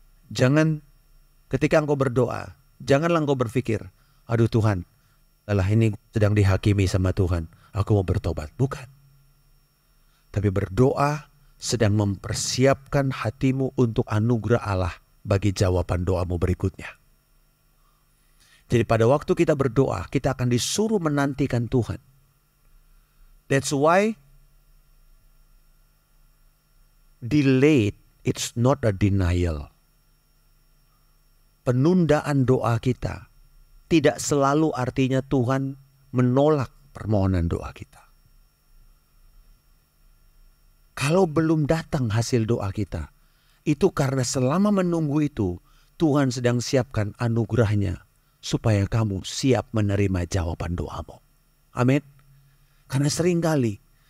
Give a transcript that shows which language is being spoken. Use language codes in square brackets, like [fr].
[id] Jangan ketika engkau berdoa, janganlah engkau berpikir, aduh Tuhan, lelah ini sedang dihakimi sama Tuhan, aku mau bertobat. Bukan. Tapi berdoa sedang mempersiapkan hatimu untuk anugerah Allah bagi jawaban doamu berikutnya. Jadi pada waktu kita berdoa, kita akan disuruh menantikan Tuhan. [en] That's why delayed, it's not a denial. [id] Penundaan doa kita tidak selalu artinya Tuhan menolak permohonan doa kita. Kalau belum datang hasil doa kita, itu karena selama menunggu itu, Tuhan sedang siapkan anugerahnya supaya kamu siap menerima jawaban doamu. Amin. Karena seringkali